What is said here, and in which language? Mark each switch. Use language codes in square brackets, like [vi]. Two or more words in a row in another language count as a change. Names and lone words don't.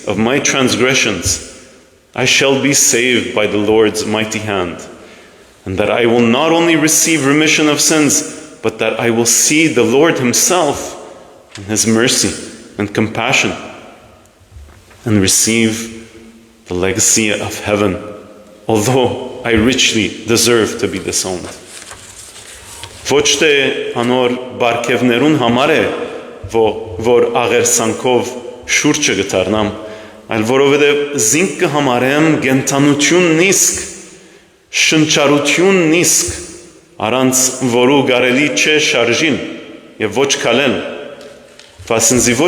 [en] of my transgressions, I shall be saved by the Lord's mighty hand, and that I will not only receive remission of sins, but that I will see the Lord himself in his mercy and compassion and receive the legacy of heaven, although I richly deserve to be disowned. [hy] Ոչ թե անոր բարգևներուն համար է, որ աղերսանքով շուրջը գտարնամ, այլ որովհետև զինք կհամարեմ գենթանություն նիսկ, շնչարություն նիսկ, առանց որու կարելի չէ շարժիլ եւ ոչ քալել վասնզի ոչ